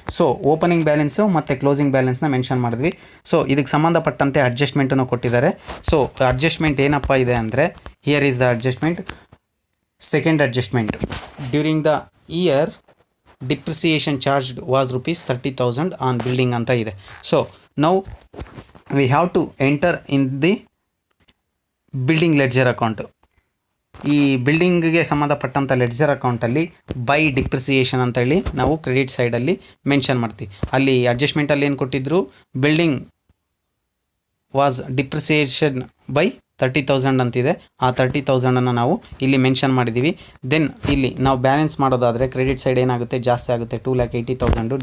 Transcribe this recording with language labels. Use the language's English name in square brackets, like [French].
[Kannada] So opening balance ಮತ್ತು closing ಬ್ಯಾಲೆನ್ಸ್ನ mention ಮಾಡಿದ್ವಿ. So ಇದಕ್ಕೆ ಸಂಬಂಧಪಟ್ಟಂತೆ ಅಡ್ಜಸ್ಟ್ಮೆಂಟನ್ನು ಕೊಟ್ಟಿದ್ದಾರೆ. ಸೊ ಅಡ್ಜಸ್ಟ್ಮೆಂಟ್ ಏನಪ್ಪ ಇದೆ ಅಂದರೆ, [English] Here is the adjustment. Second adjustment, during the year depreciation charge was ₹30,000 on building [Kannada] ಅಂತ ಇದೆ. [English] So now we have to enter in the building ledger account. [Kannada] ಈ ಬಿಲ್ಡಿಂಗ್ಗೆ ಸಂಬಂಧಪಟ್ಟಂಥ ಲೆಡ್ಜರ್ ಅಕೌಂಟಲ್ಲಿ ಬೈ ಡಿಪ್ರಿಸಿಯೇಷನ್ ಅಂತೇಳಿ ನಾವು ಕ್ರೆಡಿಟ್ ಸೈಡಲ್ಲಿ ಮೆನ್ಷನ್ ಮಾಡ್ತೀವಿ. ಅಲ್ಲಿ ಅಡ್ಜಸ್ಟ್ಮೆಂಟಲ್ಲಿ ಏನು ಕೊಟ್ಟಿದ್ರು, [English] building was depreciation by 30,000 [Kannada] ಅಂತಿದೆ. ಆ 30,000 ನಾವು ಇಲ್ಲಿ ಮೆನ್ಷನ್ ಮಾಡಿದ್ದೀವಿ. ದೆನ್ ಇಲ್ಲಿ ನಾವು ಬ್ಯಾಲೆನ್ಸ್ ಮಾಡೋದಾದರೆ ಕ್ರೆಡಿಟ್ ಸೈಡ್ ಏನಾಗುತ್ತೆ, ಜಾಸ್ತಿ ಆಗುತ್ತೆ, 2,80,000.